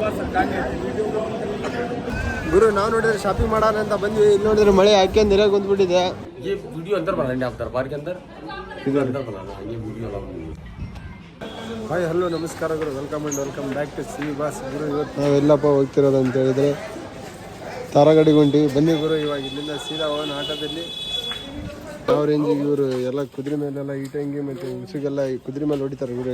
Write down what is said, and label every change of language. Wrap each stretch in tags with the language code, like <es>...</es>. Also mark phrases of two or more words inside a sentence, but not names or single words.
<kn>ಗುರು ನಾವು ನೋಡಿದ್ರೆ ಶಾಪಿಂಗ್ ಮಾಡೋಣ ಅಂತ ಬಂದ್ವಿ. ಇಲ್ಲಿ ನೋಡಿದ್ರೆ ಮಳೆ ಹಾಕಿ ನೆರೆ ಕುಂತ್ಬಿಟ್ಟಿದೆ.</kn> <hi>ये वीडियो अंदर बनाएंगे आप दरबार के अंदर इधर अंदर बनाना ये वीडियो अलाउड नहीं है.</hi> <kn>ಹಾಯ್ ಹಲೋ ನಮಸ್ಕಾರ ಗುರು,</kn> <en>welcome and welcome back to C Boss.</en> <kn>ಗುರು ಇವತ್ತು ನಾವೆಲ್ಲಪ್ಪ ಹೋಗ್ತಿರೋದು ಅಂತ ಹೇಳಿದ್ರೆ ತಾರಾಗಡಿಗೆ ಹೊಂಟಿವಿ. ಬನ್ನಿ ಗುರು, ಇವಾಗ ಇಲ್ಲಿಂದ ಸೀದಾ ಹೋಗೋಣ ಆಟೋದಲ್ಲಿ. ಯಾವ ರೇಂಜಿಗೆ ಇವರು ಎಲ್ಲ ಕುದುರೆ ಮೇಲೆಲ್ಲ ಈಟಂಗಿ ಮತ್ತು ಉಸುಗೆಲ್ಲ ಕುದುರೆ ಮೇಲೆ ಹೊಡಿತಾರೆ ಗುರು.</kn>